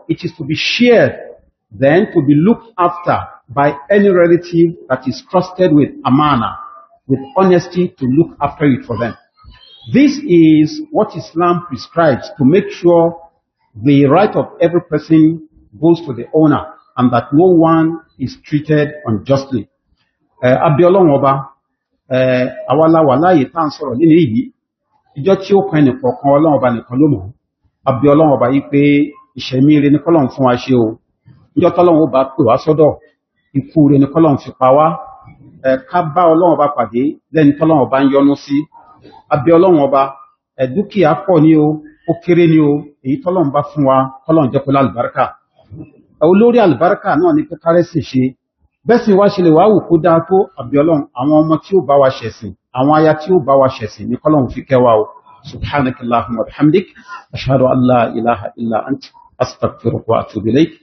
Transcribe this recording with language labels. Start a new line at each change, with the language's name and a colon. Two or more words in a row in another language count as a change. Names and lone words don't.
English: It is to be shared, then to be looked after by any relative that is trusted with amana, with honesty to look after it for them. This is what Islam prescribes to make sure the right of every person goes to the owner and that no one is treated unjustly.
Yoruba: Abiolong Oba, awala wala yitan sọ̀rọ̀ nínú èyí, ìjọ tí ó kan ẹnìkan kan Ọlọ́run Ọba nìkan ló mọ̀. Abiolong Oba yìí pé ìṣẹ̀mí ire ni k'Ọlọ́run fún wa ṣe o. Ìjọ t'Ọlọ́run ó bá pè wá sọ́dọ̀, ikú ire ni k'Ọlọ́run fi pa wá. Ká bá Ọlọ́run Ọba pàdé lẹ́ni t'Ọlọ́run Ọba ń yọ́nú sí. Abiolong Ọba, dúkìá pọ̀ ní o, ó kéré ní o, èyí t'Ọlọ́run bá fún wa, k'Ọlọ́run jẹ́ kó lálùbáríkà. Olórí àlùbáríkà náà ni pé kárẹ́sì ṣe. Bẹ́sìn wá ṣe lè wá wù kó dáa tó, Abiolong, àwọn ọmọ tí ó bá wa ṣẹ̀sìn, àwọn aya tí ó bá wa ṣẹ̀sìn ní k'Ọlọ́run fi kẹ́ wa o.
Arabic: سبحانك اللهم وبحمدك أشهد أن لا إله إلا أنت أستغفرك وأتوب إليك.